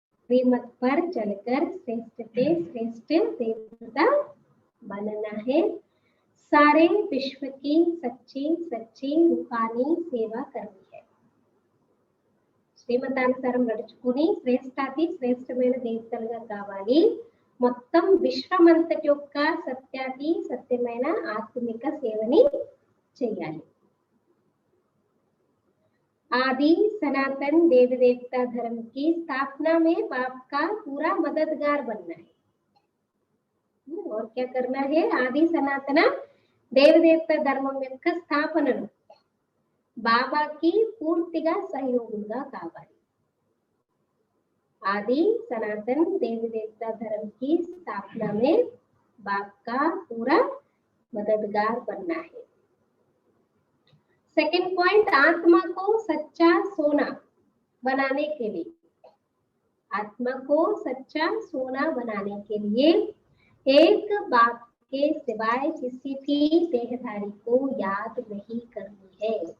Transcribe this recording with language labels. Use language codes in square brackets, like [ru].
[hi] श्रीमत पर चलकर श्रेष्ठ से श्रेष्ठ देवता बनना है। सारे विश्व की सच्ची सच्ची रूहानी सेवा करनी है। [te] శ్రీమతానుసారం నడుచుకుని శ్రేష్టాతి శ్రేష్టమైన దేవతలుగా కావాలి. మొత్తం విశ్వమంతటి యొక్క సత్యాతి సత్యమైన ఆత్మిక సేవని చేయాలి. [hi] आदि सनातन देवी देवता धर्म की स्थापना में बाप का पूरा मददगार बनना है. और क्या करना है? आदि सनातन देवी देवता धर्मం [te] యొక్క స్థాపనను బాబాకి పూర్తిగా సహయోగంగా కావాలి. [hi] आदि सनातन देवी देवता धर्म की स्थापना में बाप का पूरा मददगार बनना है. सेकंड पॉइंट, आत्मा को सच्चा सोना बनाने के लिए, आत्मा को सच्चा सोना बनाने के लिए एक बाप के सिवाय किसी भी देहधारी को याद नहीं करनी है.